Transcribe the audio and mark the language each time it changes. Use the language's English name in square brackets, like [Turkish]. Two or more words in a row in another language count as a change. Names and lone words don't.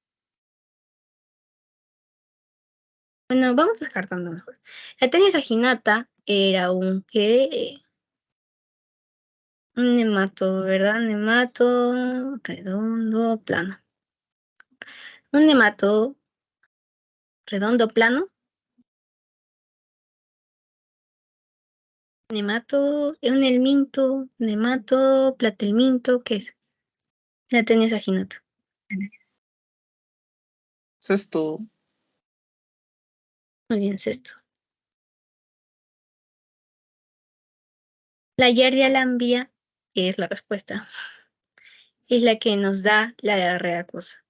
[Spanish] Bueno, vamos descartando mejor. La tenia saginata era un un nemato, ¿verdad? Nemato redondo, plano. Un nemato redondo, plano. Nemato, un helminto, nemato, platelminto, ¿qué es? La tenia saginata. Eso es todo. Muy bien, es esto. La Giardia lambia, que es la respuesta, es la que nos da la diarrea acuosa.